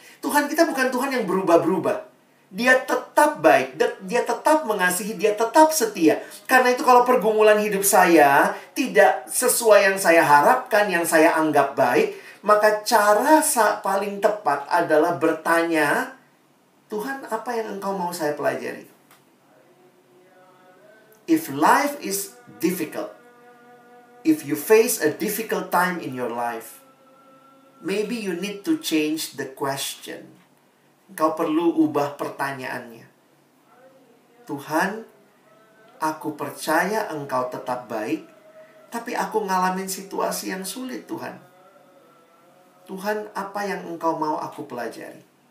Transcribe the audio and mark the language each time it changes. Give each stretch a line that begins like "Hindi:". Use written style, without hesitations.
Indonesian: Tuhan kita bukan Tuhan yang berubah-berubah. Dia tetap baik, dia tetap mengasihi, dia tetap setia. Karena itu kalau pergumulan hidup saya tidak sesuai yang saya harapkan, yang saya anggap baik, maka cara paling tepat adalah bertanya, Tuhan, apa yang Engkau mau saya pelajari?
English: If life is difficult, if you face a difficult time in your life, maybe you need to change the question.
Indonesian: Engkau perlu ubah pertanyaannya. Tuhan, aku percaya Engkau tetap baik, tapi aku ngalamin situasi yang sulit, Tuhan. Tuhan, apa yang Engkau mau aku pelajari?